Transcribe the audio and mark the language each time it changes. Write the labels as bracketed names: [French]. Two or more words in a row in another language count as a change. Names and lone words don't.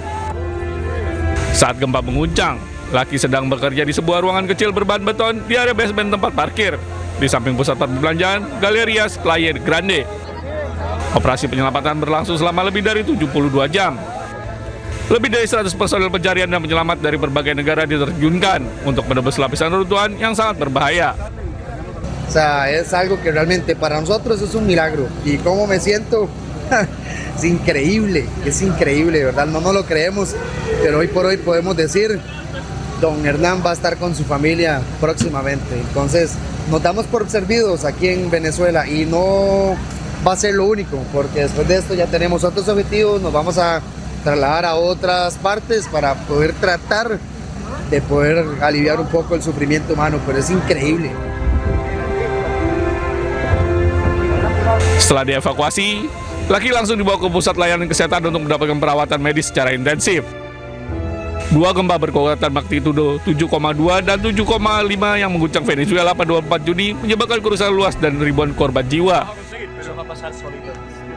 [Indonesian] Saat gempa menguncang, Laki sedang bekerja di sebuah ruangan kecil berbahan beton di area basement tempat parkir, di samping pusat perbelanjaan Galerias Playa Grande. Operasi penyelamatan berlangsung selama lebih dari 72 jam. Lebih dari 100 personel pencarian dan penyelamat dari berbagai negara diterjunkan untuk menebus lapisan reruntuhan yang sangat berbahaya. [Spanish] O sea, es algo que realmente para nosotros es un milagro. Y cómo me siento, es increíble, ¿verdad? No nos lo creemos, pero hoy por hoy podemos decir, don Hernán va a estar con su familia próximamente. Entonces, nos damos por servidos aquí en Venezuela y no va a ser lo único, porque después de esto ya tenemos otros objetivos, nos vamos a trasladar a otras partes para poder tratar de poder aliviar un poco el sufrimiento humano, pero es increíble. [Indonesian] Setelah dievakuasi, Lucky langsung dibawa ke pusat layanan kesehatan untuk mendapatkan perawatan medis secara intensif. Dua gempa berkekuatan magnitudo 7,2 dan 7,5 yang mengguncang Venezuela pada 24 Juni menyebabkan kerusakan luas dan ribuan korban jiwa.